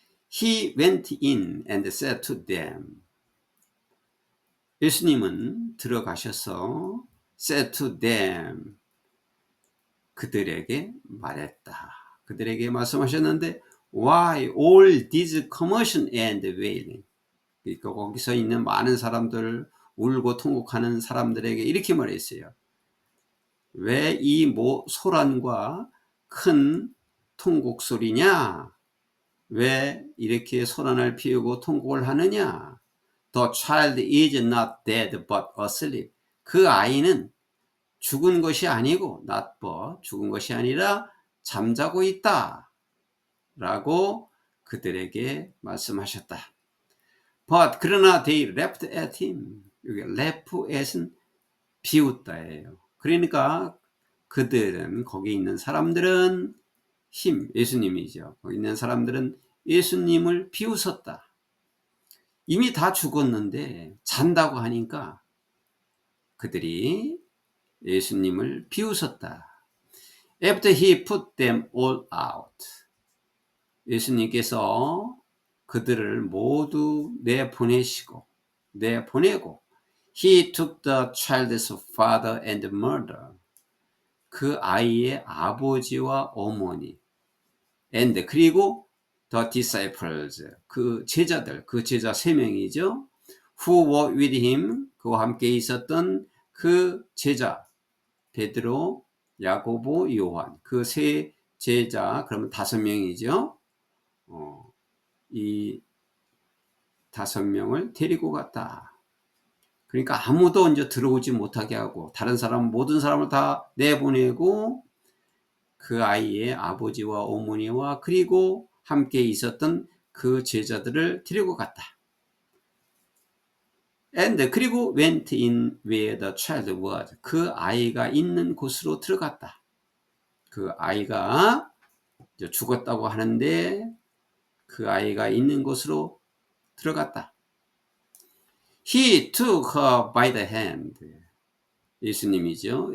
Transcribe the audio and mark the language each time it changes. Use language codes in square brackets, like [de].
[en] He went in and said to them. [ko] 예수님은 들어가셔서 [en] said to them. [ko] 그들에게 말했다. 그들에게 말씀하셨는데 [en] why all this commotion and wailing? [ko] 그러니까 거기서 있는 많은 사람들, 울고 통곡하는 사람들에게 이렇게 말했어요. 왜 이 소란과 큰 통곡 소리냐? 왜 이렇게 소란을 피우고 통곡을 하느냐? [en] The child is not dead but asleep. [ko] 그 아이는 죽은 것이 아니고 not but 죽은 것이 아니라 잠자고 있다 라고 그들에게 말씀하셨다. [en] But 그러나 they left at him. [ko] 여기 left at은 비웃다예요. 그러니까 그들은 거기 있는 사람들은 예수님이죠. 거기 있는 사람들은 예수님을 비웃었다. 이미 다 죽었는데 잔다고 하니까 그들이 예수님을 비웃었다. [en] After he put them all out. [ko] 예수님께서 그들을 모두 내보내고 [en] He took the child's father and mother. [ko] 그 아이의 아버지와 어머니 and 그리고 [en] the disciples. [ko] 그 제자 3명이죠. [en] Who were with him. [ko] 그와 함께 있었던 그 제자 베드로, 야고보, 요한. 그 세 제자 그러면 5명이죠. 이 5명을 데리고 갔다. 그러니까 아무도 이제 들어오지 못하게 하고 다른 사람 모든 사람을 다 내보내고 그 아이의 아버지와 어머니와 그리고 함께 있었던 그 제자들을 데리고 갔다. [en] And 그리고 went in where the child was. [ko] 그 아이가 있는 곳으로 들어갔다. 그 아이가 죽었다고 하는데 그 아이가 있는 곳으로 들어갔다. [en] He took her by the hand. [ko] 예수님이죠.